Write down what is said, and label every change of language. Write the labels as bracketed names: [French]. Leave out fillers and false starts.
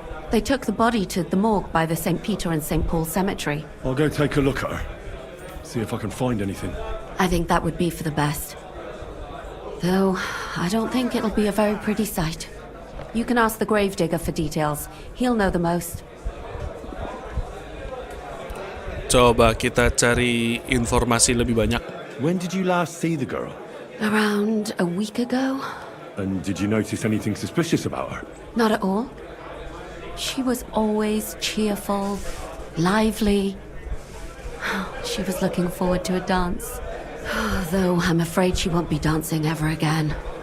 [English] They took the body to the morgue by the St. Peter and St. Paul cemetery. I'll go take a look at her. See if I can find anything. I think that would be for the best. Though, I don't think it'll be a very pretty sight. You can ask the gravedigger for details. He'll know the most. [Indonesian] Coba kita cari informasi lebih banyak. [English] When did you last see the girl? Around a week ago? And did you notice anything suspicious about her? Not at all. She was always cheerful, lively. She was looking forward to a dance. Though I'm afraid she won't be dancing ever again.